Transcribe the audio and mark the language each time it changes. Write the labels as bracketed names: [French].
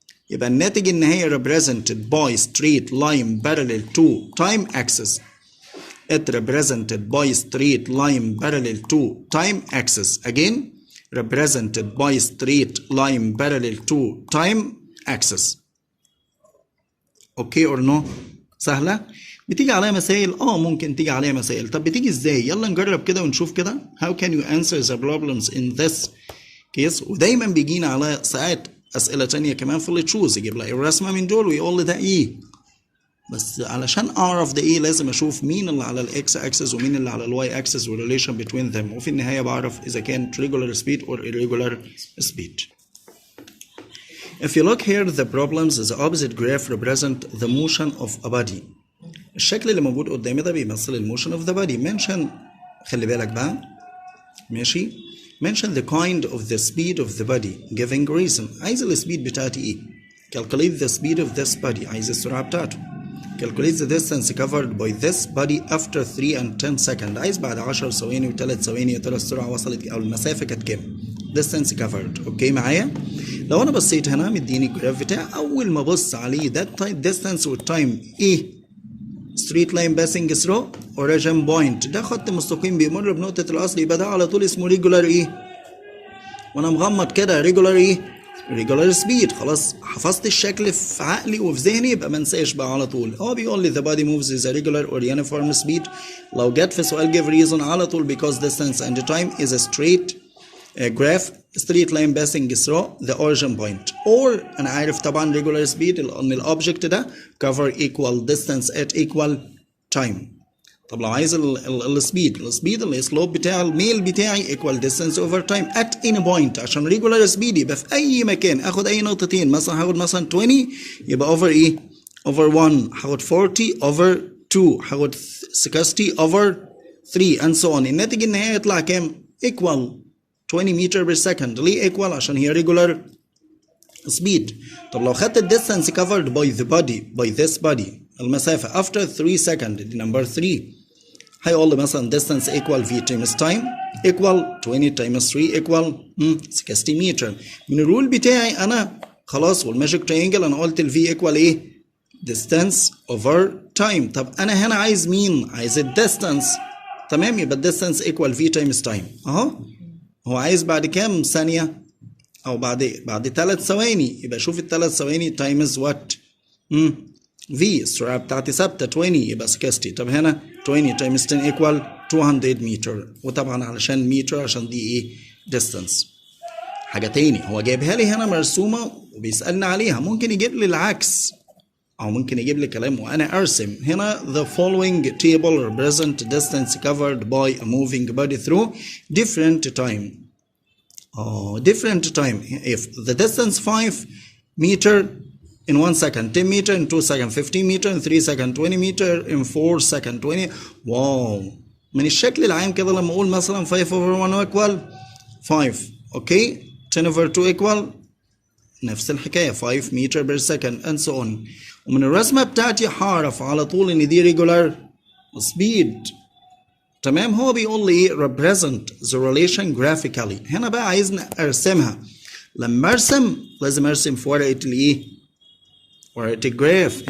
[Arabic] يبقى الناتج النهائي [English] represented by straight line parallel to time axis. It represented by straight line parallel to time axis. Again, represented by straight line parallel to time axis. Okay or no? [Arabic] سهلة؟ بتيجي عليها مسائل؟ ممكن تيجي عليها مسائل. طب بتيجي ازاي؟ يلا نجرب كده ونشوف كده. [English] How can you answer the problems in this case؟ [Arabic] ودايما بيجينا على ساعات أسئلة تانية كمان في اللي تشوز، يجيب لك الرسمة من دول ويقول لي ده ايه؟ بس علشان اعرف ده ايه لازم اشوف مين اللي على الاكس اكسس ومين اللي على الواي اكسس والريليشن بين ذم، وفي النهايه بعرف اذا كانت [English] regular speed or irregular speed. If you look here the problems the opposite graph represent the motion of a body. [Arabic] الشكل اللي موجود قدامي ده بيمثل الموشن [English] of the body. [Arabic] mention خلي بالك بقى ماشي. [English] mention the kind of the speed of the body giving reason. [Arabic] عايز السبيد بتاعتي ايه؟ [English] calculate the speed of this body. [Arabic] عايز السرعه بتاعته. [English] calculate the distance covered by this body after 3 and 10 seconds. [Arabic] عايز بعد 10 ثواني و3 ثواني يا ترى السرعه وصلت او المسافه كانت كام؟ [English] distance covered. [Arabic] اوكي معايا؟ لو انا بصيت هنا مديني الجراف بتاعي، اول ما ابص عليه ده distance والتايم ايه؟ [English] straight line passing through origin point. [Arabic] ده خط مستقيم بيمر بنقطه الاصل، يبقى ده على طول اسمه regular ايه؟ وانا مغمض كده regular ايه؟ [English] regular speed. [Arabic] خلاص حفظت الشكل في عقلي وفي ذهني، يبقى ما انساش بقى على طول. هو بيقول لي [English] the body moves is a regular or uniform speed. [Arabic] لو جت في سؤال [English] give reason [Arabic] على طول [English] because distance and time is a straight graph straight line passing through the origin point. or [Arabic] انا عارف طبعا [English] regular speed [Arabic] ان الاوبجكت ده [English] cover equal distance at equal time. [Arabic] طب لو عايز السبيد اللي السلوب بتاع الميل بتاعي [English] equal distance over time at any point. [Arabic] عشان regular speed يبقى في اي مكان اخد اي نقطتين، مثلا هاخد مثلا 20 يبقى over ايه؟ over 1. هاخد 40 over 2. هاخد 60 over 3 [English] and so on. [Arabic] الناتج النهائي يطلع كام؟ [English] equal 20 meter per second. [Arabic] ليه equal؟ عشان هي regular speed. طب لو خدت [English] distance covered by the body by this body المسافة after 3 seconds دي number 3، [Arabic] هيقول لي مثلا [English] distance equal v times time equal 20 times 3 equal 60 meter. [Arabic] من الرول بتاعي انا خلاص والماجيك ترينجل انا قلت ال v equal ايه؟ distance over time. طب انا هنا عايز مين؟ عايز ال distance. تمام، يبقى [English] distance equal v times time. [Arabic] اهو هو عايز بعد كام ثانية؟ او بعد 3 ثواني، يبقى شوف ال 3 ثواني times what؟ v السرعة بتاعتي ثابتة 20 يبقى 60. طب هنا [English] 20 times 10 equal 200 متر. [Arabic] وطبعا علشان متر عشان دي ايه؟ distance. حاجة تاني هو جايبها لي هنا مرسومة وبيسألني عليها، ممكن يجيب لي العكس او ممكن يجيب لي كلام وانا ارسم. هنا [English] the following table represent distance covered by a moving body through different time. different time. If the distance 5 meter in 1 second, 10 meter in 2 seconds, 15 meter in 3 seconds, 20 meter in 4 seconds, 20. [Arabic] واو، من الشكل العام كده لما اقول مثلا 5 over 1 equal 5. [English] okay 10 over 2 equal [Arabic] نفس الحكاية [English] 5 meter per second and so on. [Arabic] ومن الرسمة بتاعتي هعرف على طول ان دي regular speed. تمام، هو بيقول لي ايه؟ [English] represent the relation graphically. [Arabic] هنا بقى عايزني ارسمها. لما ارسم لازم ارسم في ورقة الايه؟ ورقة الجراف.